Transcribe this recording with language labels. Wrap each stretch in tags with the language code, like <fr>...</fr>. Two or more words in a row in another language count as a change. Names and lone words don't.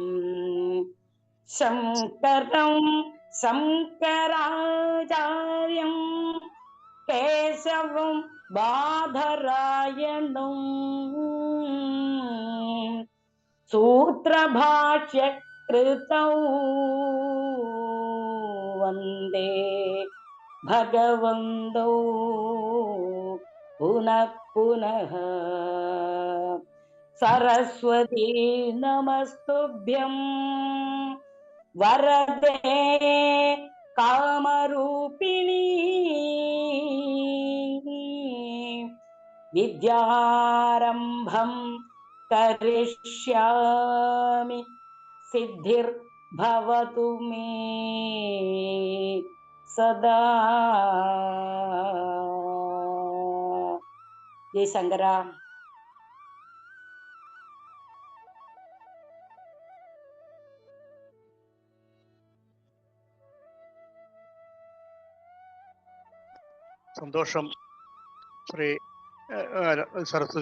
<sa>ശങ്കരം ശങ്കരാചാര്യം കേശവം ബാദരായണം സൂത്രഭാഷ്യകൃതൗ വന്ദേ ഭഗവന്തോ പുനഃ പുനഃ. सरस्वती नमस्तुभ्यं वरदे कामरूपिणी विद्यारम्भं करिष्यामि सिद्धिर्भवतु मे सदा. जय शंकरा.</sa> <ml>സന്തോഷം ശ്രീ സരസ്വതി.</ml>